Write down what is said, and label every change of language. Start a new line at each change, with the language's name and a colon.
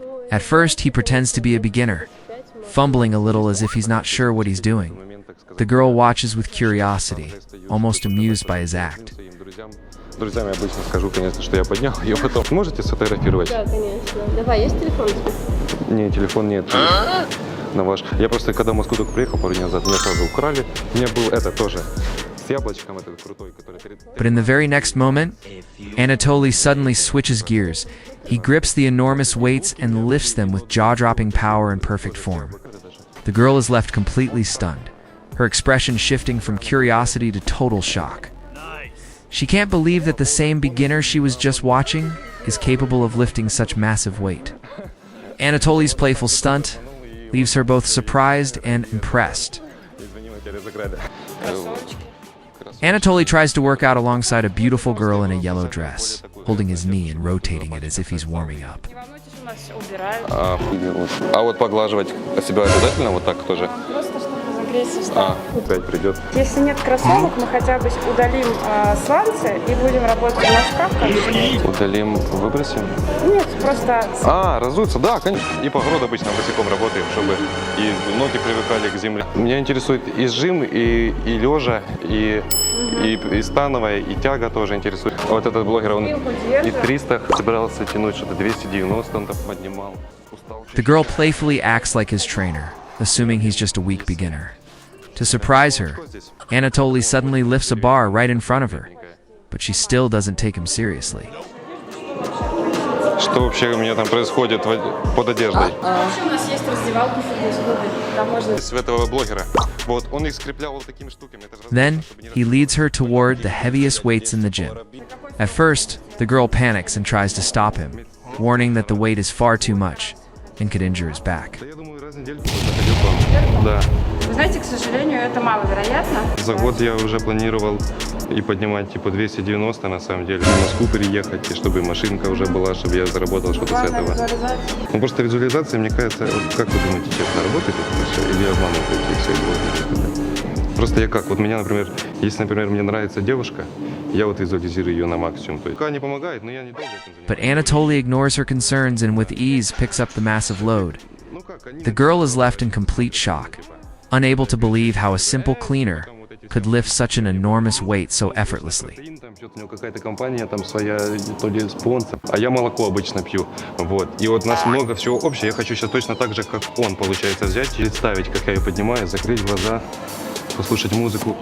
English: At first, he pretends to be a beginner, fumbling a little as if he's not sure what he's doing. The girl watches with curiosity, almost amused by his act.
Russian: Друзьям я обычно скажу, конечно, что я поднял ее потом. Можете сфотографировать? Да, конечно. Давай, есть телефон? Не, телефон нет. На ваш. Я просто, когда в Москву только приехал пару дней назад, меня сразу украли. У меня был это тоже. С яблочком этот крутой, который...
English: But in the very next moment, Anatoly suddenly switches gears. He grips the enormous weights and lifts them with jaw-dropping power and perfect form. The girl is left completely stunned, her expression shifting from curiosity to total shock. She can't believe that the same beginner she was just watching is capable of lifting such massive weight. Anatoly's playful stunt leaves her both surprised and impressed. Anatoly tries to work out alongside a beautiful girl in a yellow dress, holding his knee and rotating it as if he's warming up.
Russian: А вот поглаживать себя обязательно вот так тоже? Просто чтобы загреться, встать. Опять придет. Если нет кроссовок, мы хотя бы удалим сланцы и будем работать в носках. Удалим, выбросим? Нет, просто... Разуться, да, конечно. И по городу обычно босиком работаем, чтобы и ноги привыкали к земле. Меня интересует и жим, и лежа, и становая, и тяга тоже интересует. Вот этот блогер, он и 300 собирался тянуть, что-то 290 он там поднимал.
English: The girl playfully acts like his trainer, assuming he's just a weak beginner. To surprise her, Anatoly suddenly lifts a bar right in front of her, but she still doesn't take him seriously.
Russian: Что вообще у меня там происходит под одеждой? У нас есть раздевалка, там можно... С этого блогера. Вот, он их скреплял вот такими штуками.
English: Then, he leads her toward the heaviest weights in the gym. At first, the girl panics and tries to stop him, warning that the weight is far too much and could injure his back.
Russian: Я думаю, раз в неделю заходил к вам. Да. Вы знаете, к сожалению, это маловероятно. За год я уже планировал и поднимать типа 290 на самом деле. В Москву переехать, и чтобы машинка уже была, чтобы я заработал что-то с этого. Ну просто визуализация, мне кажется, вот как вы думаете, честно, работает это все или обманываете все блогеры? Просто я как, вот меня, например, если, например, мне нравится девушка, я вот визуализирую ее на максимум. То есть пока не помогает, но я не долго этим занимаюсь.
English: But Anatoly ignores her concerns and with ease picks up the massive load. The girl is left in complete shock, unable to believe how a simple cleaner could lift such an enormous weight so effortlessly.
Russian: Там что-то у него какая-то компания, там своя, то ли спонсор. А я молоко обычно пью. Вот. И вот у нас много всего общего. Я хочу сейчас точно так же, как он, получается, взять и представить, как я ее поднимаю, закрыть глаза, послушать музыку.